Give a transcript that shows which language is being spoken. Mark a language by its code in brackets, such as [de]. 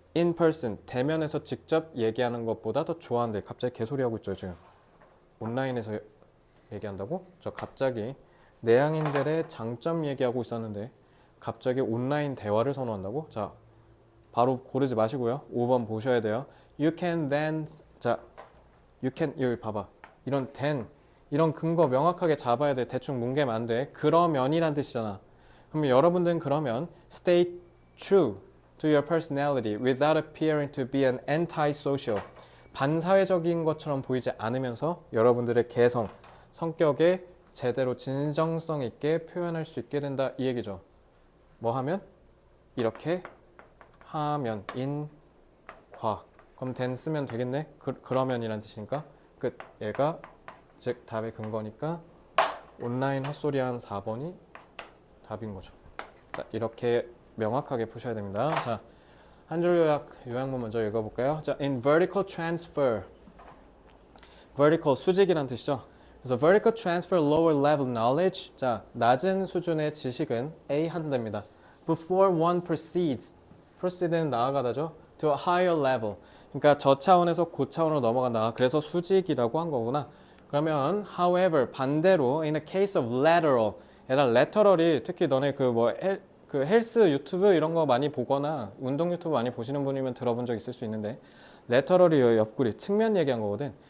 [ko] in person, 대면에서 직접 얘기하는 것보다 더 좋아한대. 갑자기 개소리하고 있죠, 지금. 온라인에서 얘기한다고? 저 갑자기 내향인들의 장점 얘기하고 있었는데 갑자기 온라인 대화를 선호한다고? 자, 바로 고르지 마시고요. 5번 보셔야 돼요. [en] You can then, 자, you can, [ko] 여기 봐봐. 이런 then, 이런 근거 명확하게 잡아야 돼. 대충 뭉개면 안 돼. 그러면이란 뜻이잖아. 그러면 여러분들은 그러면 [en] stay true to your personality without appearing to be an anti-social. [ko] 반사회적인 것처럼 보이지 않으면서 여러분들의 개성, 성격에 제대로 진정성 있게 표현할 수 있게 된다 이 얘기죠. 뭐 하면? 이렇게 하면 인과 그럼 then 쓰면 되겠네. 그러면이란 뜻이니까 끝. 얘가 즉 답의 근거니까 온라인 헛소리한 4번이 답인 거죠. 자, 이렇게 명확하게 푸셔야 됩니다. 자, 한 줄 요약문 먼저 읽어볼까요? [en] 자, in vertical transfer, vertical [ko] 수직이란 뜻이죠. 그래서 [en] vertical transfer lower level knowledge, [ko] 자, 낮은 수준의 지식은 A 한답니다. [en] Before one proceed는 [ko] 나아가다죠. [en] To a higher level, [ko] 그러니까 저 차원에서 고 차원으로 넘어간다. 그래서 수직이라고 한 거구나. 그러면 however 반대로 in the case of lateral, 얘들아 lateral이 특히 너네 그 헬스 유튜브 이런 거 많이 보거나 운동 유튜브 많이 보시는 분이면 들어본 적 있을 수 있는데 lateral이 옆구리 측면 얘기한 거거든.